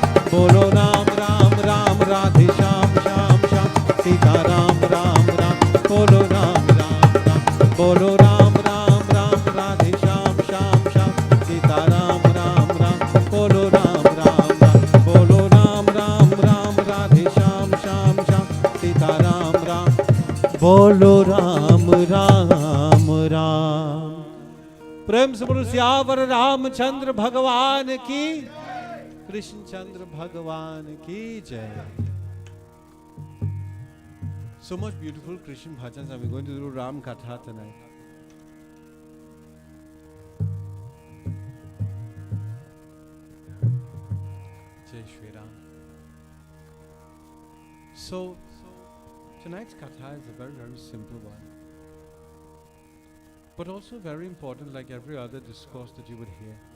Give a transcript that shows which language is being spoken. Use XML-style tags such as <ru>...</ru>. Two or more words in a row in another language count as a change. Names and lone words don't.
<hi>बोलो राम राम राम राधे श्याम श्याम श्याम सीताराम राम राम बोलो राम राम राम बोलो राम राम राम राधे श्याम श्याम श्याम सीताराम राम राम बोलो राम राम राम बोलो राम राम राम राधे श्याम श्याम श्याम सीताराम राम बोलो राम राम राम. प्रेम से बोलो सियावर रामचंद्र भगवान की. कृष्ण चंद्र भगवान की जय.</hi> <en>So much beautiful Christian bhajans. I'm going to do Ram Katha tonight.</en> <hi>जय श्री राम.</hi> <en>So tonight's Katha is a very, very simple one, but also very important, like every other discourse that you would hear.</en>